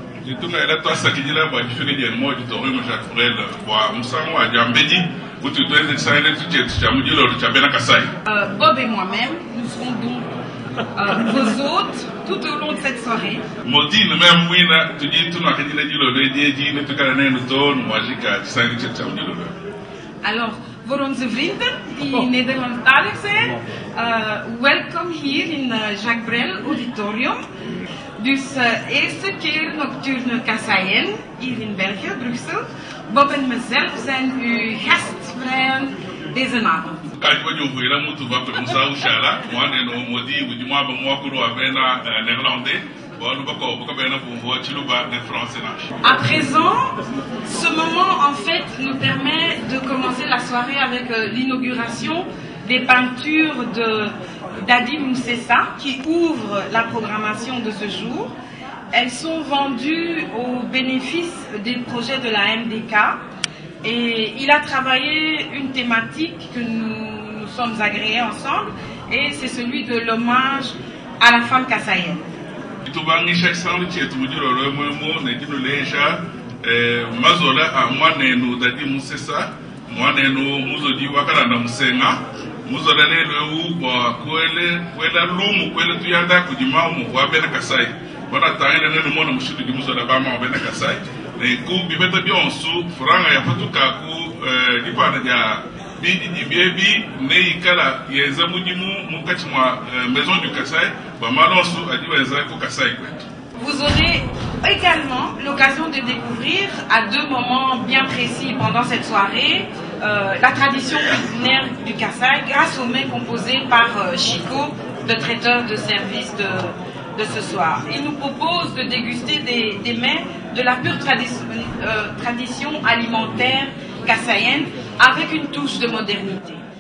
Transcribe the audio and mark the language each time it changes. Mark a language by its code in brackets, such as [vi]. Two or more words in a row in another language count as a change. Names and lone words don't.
[fr] Bob et moi-même, nous serons donc vos hôtes tout au long de cette soirée. Alors, [nl] voor onze vrienden die Nederlandstalig zijn, welkom hier in Jacques Brel Auditorium. Dus eerste keer Nocturne Kassayennes hier in België, Brussel. Bob en mezelf zijn uw gastvrijen deze avond. [fr] À présent, ce moment en fait nous permet de commencer la soirée avec l'inauguration des peintures de Dadi Moussessa qui ouvre la programmation de ce jour. Elles sont vendues au bénéfice des projets de la MDK et il a travaillé une thématique que nous sommes agréés ensemble et c'est celui de l'hommage à la femme kassayenne. [lua] Tubangisha sangu chetu mujiro lwemwemo negino leja mazola amwaneno Dadi Moussessa mwaneno muzodi wakalanda musenga muzola lelo kwa kwela lumu kwela tuyanda kujimamu wa bena kasai wana taina neno mona mushidu di muzola bama wa bena kasai ne ku bibeta bionsu franga ya fatuka ku dipana ja bidi di bebi ne ikala yeza mujimu mukati mwa maison du Kassai ba malonsu adiweza ku Kassai kwetu. [fr] Vous aurez également l'occasion de découvrir à deux moments bien précis pendant cette soirée la tradition culinaire du Kassai grâce aux mets composés par Chico, le traiteur de service de ce soir. Il nous propose de déguster des mets de la pure tradition alimentaire kassayenne avec une touche de modernité.